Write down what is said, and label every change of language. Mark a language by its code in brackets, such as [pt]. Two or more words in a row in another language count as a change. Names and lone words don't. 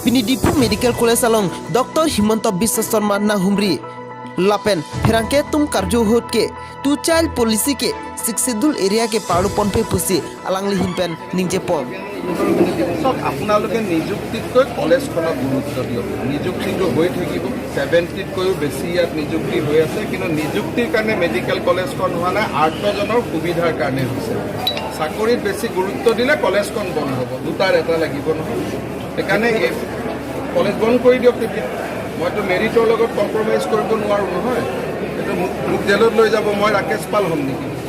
[as] ডিপু [en] medical college [as] along Dr. [mjw] Himanta Biswa Sarma Nahumri Lapen Ferangke tum karjo hotke tu [en] child policy [mjw] ke Siksidul area ke paru ponpe pusi alangli hinpen ningje pon [as] সব আপোনালোকে নিযুক্তিতকৈ কলেজখনত গুৰুত্ব দিয়ক নিযুক্তিটো হৈ থাকিব 70তকৈও বেছি ইয়াত নিযুক্তি হৈ আছে কিন্তু নিযুক্তিৰ কাৰণে মেডিকেল কলেজখন হোৱা নাই আৰ্টজনৰ সুবিধাৰ কাৰণে হৈছে চাকৰিত বেছি গুৰুত্ব দিলে কলেজখন বন্ধ হ'ব দুটাৰ এটা লাগিব নহয় সেইকাৰণে এই কলেজ বন্ধ কৰি দিয়ক তেতিয়া মইতো মেৰিটৰ লগত কম্প্ৰমাইজ কৰিব নোৱাৰোঁ নহয় এইটো মোক জেলত লৈ যাব মই ৰাকেশ পাল হ'ম নেকি